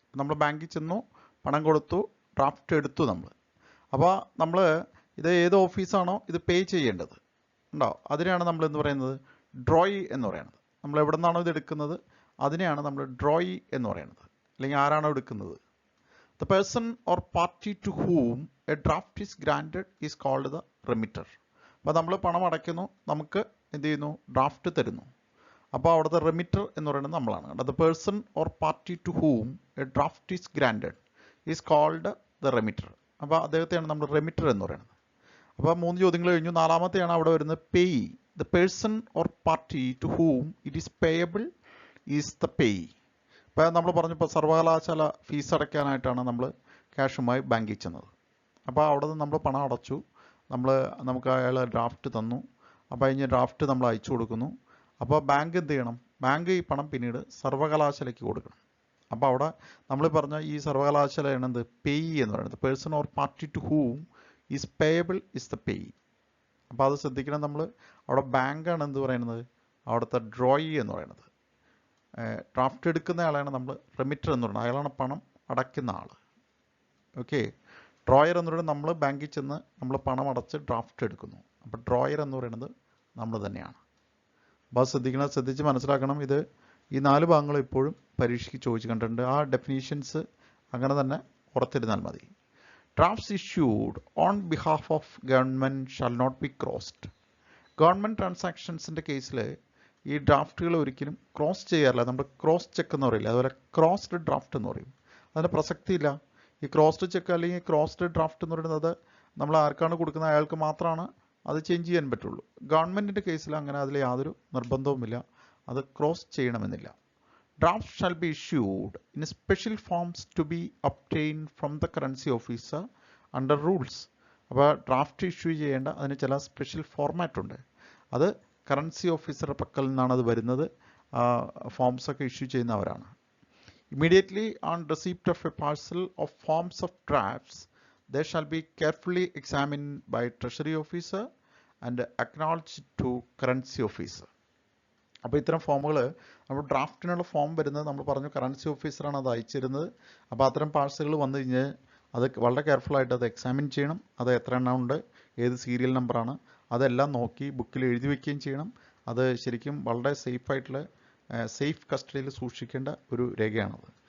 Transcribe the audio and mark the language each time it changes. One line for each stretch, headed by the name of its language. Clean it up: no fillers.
Malayalam: നമ്മൾ ബാങ്കിൽ ചെന്നു, പണം കൊടുത്തു, ഡ്രാഫ്റ്റ് എടുത്തു നമ്മൾ. അപ്പോൾ നമ്മൾ ഇത് ഏത് ഓഫീസാണോ ഇത് പേ ചെയ്യേണ്ടത് ഉണ്ടോ, അതിനെയാണ് നമ്മൾ എന്ന് പറയുന്നത് ഡ്രോയി എന്ന് പറയുന്നത്. നമ്മൾ എവിടെ നിന്നാണോ ഇത് എടുക്കുന്നത് അതിനെയാണ് നമ്മൾ ഡ്രോയി എന്ന് പറയുന്നത്. അല്ലെങ്കിൽ ആരാണോ എടുക്കുന്നത്.
English: The person or party to whom a draft is granted is called the remitter.
Malayalam: അപ്പോൾ നമ്മൾ പണം അടയ്ക്കുന്നു, നമുക്ക് എന്ത് ചെയ്യുന്നു, ഡ്രാഫ്റ്റ് തരുന്നു. അപ്പോൾ അവിടുത്തെ റെമിറ്റർ എന്ന് പറയുന്നത് നമ്മളാണ്.
English: The person or party to whom a draft is granted is called the remitter.
Malayalam: അപ്പോൾ അദ്ദേഹത്തെയാണ് നമ്മൾ റെമിറ്റർ എന്ന് പറയുന്നത്. അപ്പോൾ 3 ചോദ്യങ്ങൾ കഴിഞ്ഞു. നാലാമത്തെയാണ് അവിടെ വരുന്നത് payee.
English: The person or party to whom it is payable is the payee.
Malayalam: ഇപ്പോൾ നമ്മൾ പറഞ്ഞപ്പോൾ സർവകലാശാല ഫീസ് അടയ്ക്കാനായിട്ടാണ് നമ്മൾ ക്യാഷുമായി ബാങ്കിൽ ചെന്നത്. അപ്പോൾ അവിടെ നിന്ന് നമ്മൾ പണം അടച്ചു, നമുക്ക് അയാൾ ഡ്രാഫ്റ്റ് തന്നു. അപ്പോൾ അതിന് ഡ്രാഫ്റ്റ് നമ്മൾ അയച്ചു കൊടുക്കുന്നു. അപ്പോൾ ബാങ്ക് എന്ത് ചെയ്യണം, ബാങ്ക് ഈ പണം പിന്നീട് സർവകലാശാലയ്ക്ക് കൊടുക്കണം. അപ്പോൾ അവിടെ നമ്മൾ പറഞ്ഞ ഈ സർവകലാശാലയാണ് എന്ത്, പേയി എന്ന് പറയുന്നത്.
English: Person or party to whom is payable is the pay.
Malayalam: അപ്പോൾ അത് ശ്രദ്ധിക്കണം. നമ്മൾ അവിടെ ബാങ്കാണ് എന്ത് പറയുന്നത്, അവിടുത്തെ ഡ്രോയി എന്ന് പറയുന്നത്. ഡ്രാഫ്റ്റ് എടുക്കുന്ന ആളാണ് നമ്മൾ റെമിറ്റർ എന്ന് പറയുന്നത്, അയാളാണ് പണം അടയ്ക്കുന്ന ആൾ. ഓക്കെ. ഡ്രോയർ എന്ന് പറയുന്നത് നമ്മൾ ബാങ്കിൽ ചെന്ന് നമ്മൾ പണം അടച്ച് ഡ്രാഫ്റ്റ് എടുക്കുന്നു. അപ്പോൾ ഡ്രോയർ എന്ന് പറയുന്നത് നമ്മൾ തന്നെയാണ്. അപ്പോൾ ശ്രദ്ധിക്കണം, ശ്രദ്ധിച്ച് മനസ്സിലാക്കണം. ഇത് ഈ 4 ഭാഗങ്ങളും ഇപ്പോഴും പരീക്ഷയ്ക്ക് ചോദിച്ചു കണ്ടിട്ടുണ്ട്. ആ ഡെഫിനീഷൻസ് അങ്ങനെ തന്നെ ഓർത്തിരുന്നാൽ മതി.
English: Drafts issued on behalf of government shall not be crossed.
Malayalam: Government ട്രാൻസാക്ഷൻസിൻ്റെ കേസിൽ ഈ ഡ്രാഫ്റ്റുകൾ ഒരിക്കലും ക്രോസ് ചെയ്യാറില്ല. നമ്മൾ ക്രോസ് ചെക്ക് എന്ന് പറയില്ല, അതുപോലെ ക്രോസ്ഡ് ഡ്രാഫ്റ്റ് എന്ന് പറയും. അതിന് പ്രസക്തിയില്ല. ഈ ക്രോസ്ഡ് ചെക്ക് അല്ലെങ്കിൽ ക്രോസ്ഡ് ഡ്രാഫ്റ്റ് എന്ന് പറയുന്നത് നമ്മൾ ആർക്കാണ് കൊടുക്കുന്നത് അയാൾക്ക് മാത്രമാണ് അത് ചേഞ്ച് ചെയ്യാൻ പറ്റുള്ളൂ. ഗവൺമെൻറ്റിൻ്റെ കേസിൽ അങ്ങനെ അതിൽ യാതൊരു നിർബന്ധവുമില്ല, അത് ക്രോസ് ചെയ്യണമെന്നില്ല.
English: Drafts shall be issued in special forms to be obtained from the currency officer under rules.
Malayalam: അപ്പോൾ ഡ്രാഫ്റ്റ് ഇഷ്യൂ ചെയ്യേണ്ട അതിന് ചില സ്പെഷ്യൽ ഫോർമാറ്റ് ഉണ്ട്. അത് കറൻസി ഓഫീസറുടെ പക്കൽ നിന്നാണ് അത് വരുന്നത്. ഫോംസ് ഒക്കെ ഇഷ്യൂ ചെയ്യുന്നവരാണ്.
English: Immediately on receipt of a parcel of forms of drafts, they shall be carefully examined by treasury officer and acknowledged to currency officer.
Malayalam: അപ്പോൾ ഇത്തരം ഫോമുകൾ നമ്മൾ ഡ്രാഫ്റ്റിനുള്ള ഫോം വരുന്നത് നമ്മൾ പറഞ്ഞു കറൻസി ഓഫീസറാണ് അത് അയച്ചിരുന്നത്. അപ്പോൾ അത്തരം പാഴ്സലുകൾ വന്നു കഴിഞ്ഞാൽ അത് വളരെ കെയർഫുള്ളായിട്ട് അത് എക്സാമിൻ ചെയ്യണം. അത് എത്ര എണ്ണം ഉണ്ട്, ഏത് സീരിയൽ നമ്പറാണ്, അതെല്ലാം നോക്കി ബുക്കിൽ എഴുതി വയ്ക്കുകയും ചെയ്യണം. അത് ശരിക്കും വളരെ സേഫായിട്ടുള്ള സേഫ് കസ്റ്റഡിയിൽ സൂക്ഷിക്കേണ്ട ഒരു രേഖയാണത്.